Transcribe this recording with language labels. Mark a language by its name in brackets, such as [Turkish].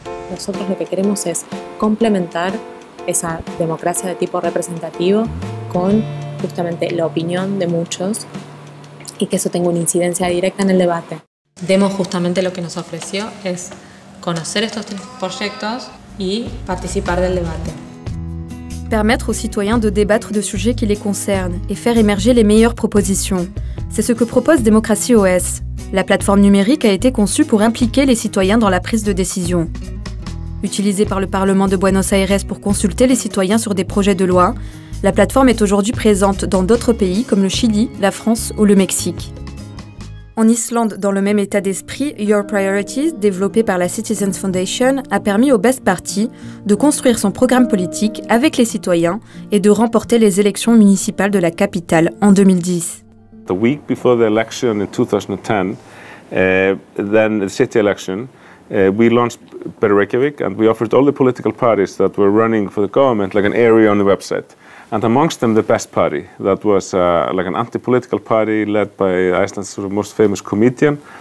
[Spanish] nosotros lo que queremos es complementar esa democracia de tipo representativo con justamente la opinión de muchos y que eso tenga una incidencia directa en el debate. Demo justamente lo que nos ofreció es conocer estos tres proyectos y participar del debate. [French] Permettre aux citoyens de débattre de sujets qui les concernent et faire émerger les meilleures propositions. C'est ce que propose Démocratie OS. La plateforme numérique a été conçue pour impliquer les citoyens dans la prise de décision. Utilisée par le Parlement de Buenos Aires pour consulter les citoyens sur des projets de loi, la plateforme est aujourd'hui présente dans d'autres pays comme le Chili, la France ou le Mexique. En Islande, dans le même état d'esprit, Your Priorities, développé par la Citizens Foundation, a permis au Best Party de construire son programme politique avec les citoyens et de remporter les élections municipales de la capitale en 2010. [English] The week before the election in 2010, then the city election, we launched Better Reykjavik, and we offered all the political parties that were running for the government like an area on the website. And amongst them, the Best Party, that was like an anti-political party led by Iceland's sort of most famous comedian.